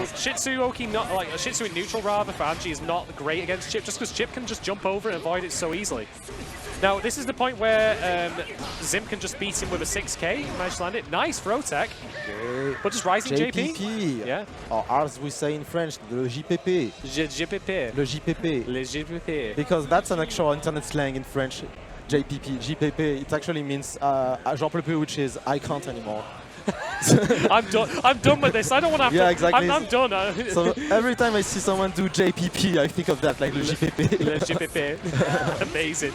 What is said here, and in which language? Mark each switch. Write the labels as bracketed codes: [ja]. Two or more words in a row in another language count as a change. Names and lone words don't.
[en] So Shih Tzu Oki, not like Shih Tzu in neutral rather for Angie is not great against Chip, just because Chip can just jump over and avoid it so easily. Now this is the point where Zimp can just beat him with a 6K. Managed to land it. Nice throw tech. But just rising JP. Yeah. Or as we say in French, [fr] le JPP. JPP. Le JPP. Le JPP. [en] Because that's an actual internet slang in French. [fr] JPP, JPP. [en] It actually means [fr] Jean peux plus, [en] which is I can't anymore. I'm done. I'm done with this. I don't want to have Yeah, to. exactly. I'm done. So every time I see someone do JPP, I think of that, like [fr] le JPP. Le JPP. [en] Amazing.